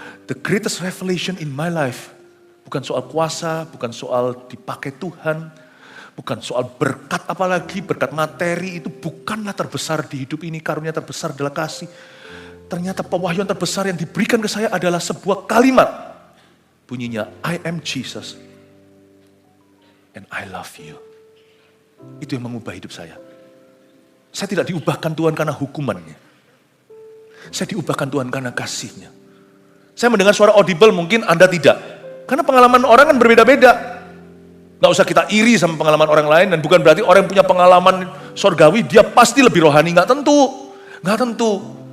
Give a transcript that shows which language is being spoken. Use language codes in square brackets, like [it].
[en] The greatest revelation in my life, [id] bukan soal kuasa, bukan soal dipakai Tuhan, bukan soal berkat apalagi, berkat materi itu bukanlah terbesar di hidup ini, karunia terbesar adalah kasih. Ternyata pewahyuan terbesar yang diberikan ke saya adalah sebuah kalimat. Bunyinya, [en] I am Jesus and I love you. [id] Itu yang mengubah hidup saya. Saya tidak diubahkan Tuhan karena hukumannya. Saya diubahkan Tuhan karena kasihnya. Saya mendengar suara audible, mungkin Anda tidak. Karena pengalaman orang kan berbeda-beda. Gak usah kita iri sama pengalaman orang lain, dan bukan berarti orang yang punya pengalaman sorgawi, dia pasti lebih rohani. Gak tentu. Gak tentu.